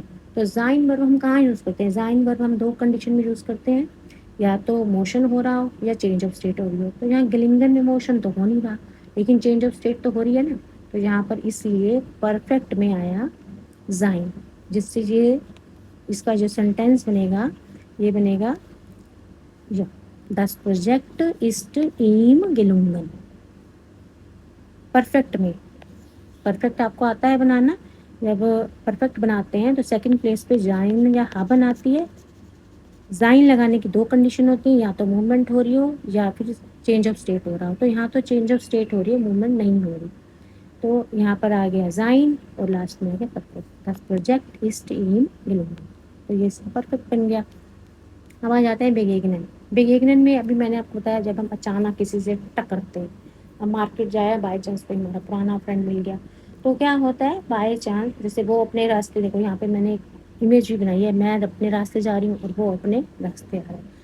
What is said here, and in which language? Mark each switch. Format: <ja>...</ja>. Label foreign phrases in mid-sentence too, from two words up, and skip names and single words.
<hi>तो ज़ाइन वर्ब हम कहाँ यूज़ करते हैं? ज़ाइन वर्ब हम 2 कंडीशन में यूज़ करते हैं, या तो मोशन हो रहा हो या</hi> <en>change of state</en> <hi>हो रही हो। तो यहाँ गेलिंगन में मोशन तो हो नहीं रहा, लेकिन</hi> <en>change of state</en> <hi>तो हो रही है ना। तो यहाँ पर इसलिए परफेक्ट में आया ज़ाइन, जिससे ये इसका जो सेंटेंस बनेगा, ये बनेगा या</hi> <de>das Projekt ist ihm gelungen।</de> <hi>परफेक्ट में, परफेक्ट आपको आता है बनाना। जब परफेक्ट बनाते हैं तो</hi> <en>second place</en> <hi>पे ज़ाइन या हाबन आती है। ज़ाइन लगाने की 2 कंडीशन होती हैं, या तो मूवमेंट हो रही हो या फिर</hi> <en>change of state</en> <hi>हो रहा हो। तो यहाँ तो</hi> <en>change of state</en> <hi>हो रही है, मूवमेंट नहीं हो रही। तो यहाँ पर आ गया ज़ाइन और लास्ट में आ गया परफेक्ट।</hi> <de>das Projekt ist ihm gelungen।</de> <hi>तो ये इसका परफेक्ट बन गया। अब आ जाते हैं बेगेगनन। बेगेगनन में अभी मैंने आपको बताया जब हम अचानक किसी से टकरते हैं। अब मार्केट जाया,</hi> <en>by chance</en> <hi>कोई हमारा पुराना फ्रेंड मिल गया, तो क्या होता है</hi> <en>by chance,</en> <hi>जैसे वो अपने रास्ते, देखो यहाँ पे मैंने एक इमेज भी बनाई है, मैं अपने रास्ते जा रही हूँ और वो अपने रास्ते आ रहे हैं।</hi>